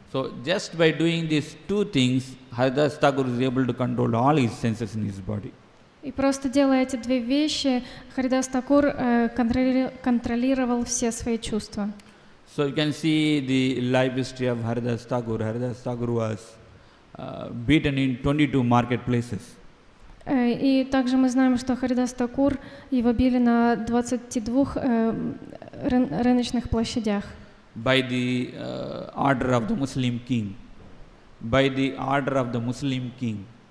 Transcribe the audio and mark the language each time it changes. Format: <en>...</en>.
<en>So just by doing these two things, Haridas Thakur is able to control all his senses in his body.</en> <ru>И просто делая эти две вещи, Харидас Такур контролировал все свои чувства.</ru> <en>So you can see the life history of Haridas Thakur. Haridas Thakur was beaten in 22 marketplaces.</en> <ru>И также мы знаем, что Харидас Такур его били на 22 рыночных площадях.</ru> <en>By the order of the Muslim king. By the order of the Muslim king.</en>